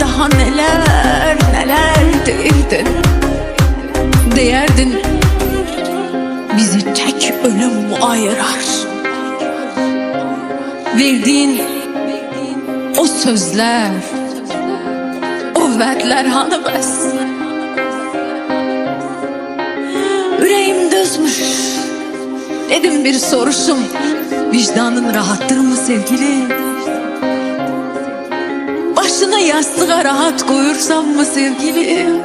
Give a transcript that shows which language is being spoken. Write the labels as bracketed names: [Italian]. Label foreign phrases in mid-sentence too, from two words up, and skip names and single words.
[Turkish] Daha neler deyirdin. Deyerdin, bizi tek ölüm ayırar. Verdiğin o sözler, [Azerbaijani] o vədlər hanı bəs? Ürəyim dözmüş. [Turkish] Dedim bir soruşum, vicdanın rahattır mı sevgili? Başını yastığa rahat koyursan mı sevgili?